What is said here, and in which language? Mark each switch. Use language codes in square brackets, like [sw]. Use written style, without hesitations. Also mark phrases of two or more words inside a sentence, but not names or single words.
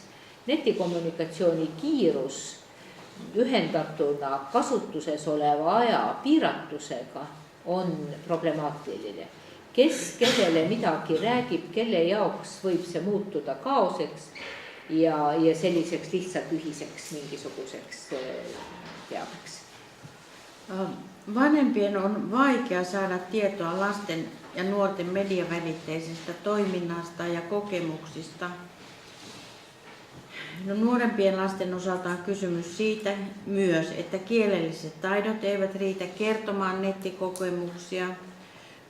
[et] Netikommunikatsiooni kiirus ühendatuna kasutuses oleva aja piiratusega on problemaatiline. Kes kellele midagi räägib, kelle jaoks võib see muutuda kaoseks ja selliseks lihtsalt ühiseks mingisuguseks teabeks. [fi] Vanhempien on vaikea saada tietoa lasten ja nuorten mediavälitteisestä toiminnasta ja kokemuksista. Nuorempien lasten osalta on kysymys siitä myös, että kielelliset taidot eivät riitä kertomaan nettikokemuksia.